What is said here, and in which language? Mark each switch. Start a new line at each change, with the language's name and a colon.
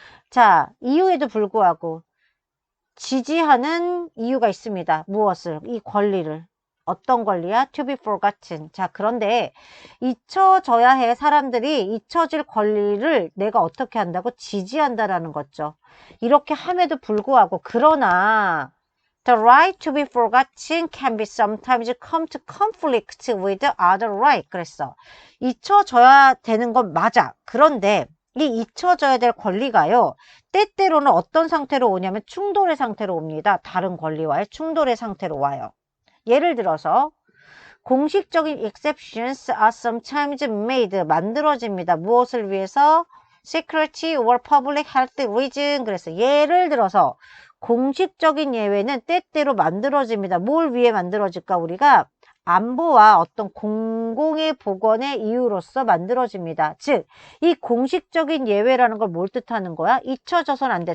Korean: 자, 이유에도 불구하고 지지하는 이유가 있습니다. 무엇을? 이 권리를. 어떤 권리야?
English: To be forgotten.
Korean: 자, 그런데 잊혀져야 해. 사람들이 잊혀질 권리를 내가 어떻게 한다고? 지지한다라는 거죠. 이렇게 함에도 불구하고, 그러나
English: the right to be forgotten can be sometimes come to conflict with other right.
Korean: 그랬어. 잊혀져야 되는 건 맞아. 그런데 이 잊혀져야 될 권리가요, 때때로는 어떤 상태로 오냐면 충돌의 상태로 옵니다. 다른 권리와의 충돌의 상태로 와요. 예를 들어서 공식적인
English: exceptions are sometimes made.
Korean: 만들어집니다. 무엇을 위해서?
English: security or public health reason.
Korean: 그래서 예를 들어서 공식적인 예외는 때때로 만들어집니다. 뭘 위해 만들어질까? 우리가 안보와 어떤 공공의 보건의 이유로서 만들어집니다. 즉, 이 공식적인 예외라는 걸 뭘 뜻하는 거야? 잊혀져서는 안 돼.